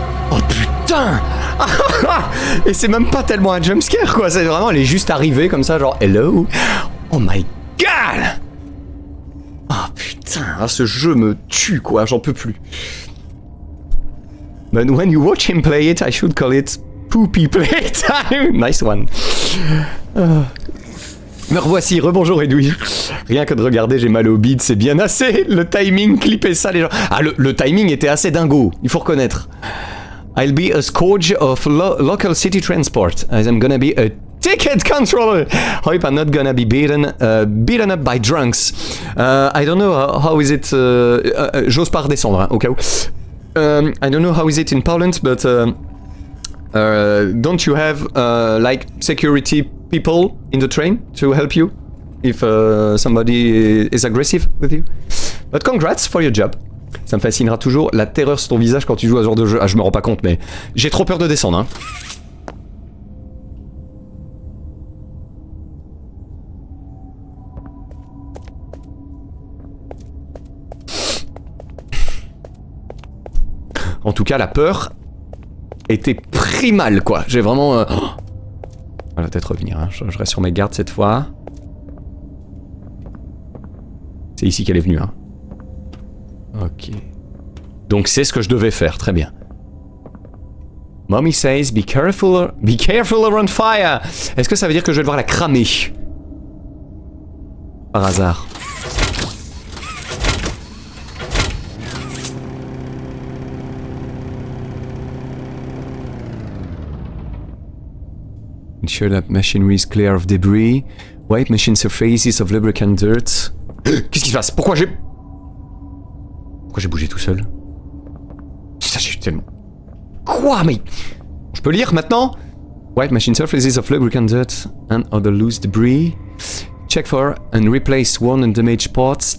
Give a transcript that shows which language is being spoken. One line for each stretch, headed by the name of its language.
French: Oh putain! Et c'est même pas tellement un jumpscare quoi, c'est vraiment, elle est juste arrivée comme ça, genre hello.
English: Oh my god!
French: Oh putain, ce jeu me tue quoi, j'en peux plus.
English: But when you watch him play it, I should call it Poopy Playtime. Nice one.
French: Me revoici, rebonjour Edoui. Rien que de regarder, j'ai mal au bide, c'est bien assez. Le timing, clipper ça les gens. Ah, le timing était assez dingo, il faut reconnaître.
English: I'll be a scourge of local city transport, as I'm gonna be a ticket controller. Hope I'm not gonna be beaten up by drunks. I don't know how is it...
French: J'ose pas redescendre, hein, au cas où.
English: I don't know how is it in Poland, but... don't you have, like, security people in the train to help you? if somebody is aggressive with you. But congrats for your job.
French: Ça me fascinera toujours la terreur sur ton visage quand tu joues à ce genre de jeu. Ah, je me rends pas compte, mais j'ai trop peur de descendre, hein. En tout cas, la peur était primale, quoi. J'ai vraiment... Elle va peut-être revenir, hein. Je reste sur mes gardes cette fois. C'est ici qu'elle est venue, hein. Ok. Donc c'est ce que je devais faire, très bien.
English: Mommy says be careful around fire.
French: Est-ce que ça veut dire que je vais devoir la cramer? Par hasard.
English: Ensure that machinery is clear of debris. Wipe machine surfaces of lubricant dirt.
French: Qu'est-ce qui se passe? Pourquoi j'ai bougé tout seul? Putain, j'ai tellement... Quoi? Mais... Je peux lire maintenant?
English: Wipe machine surfaces of lubricant dirt and other loose debris. Check for and replace worn and damaged parts.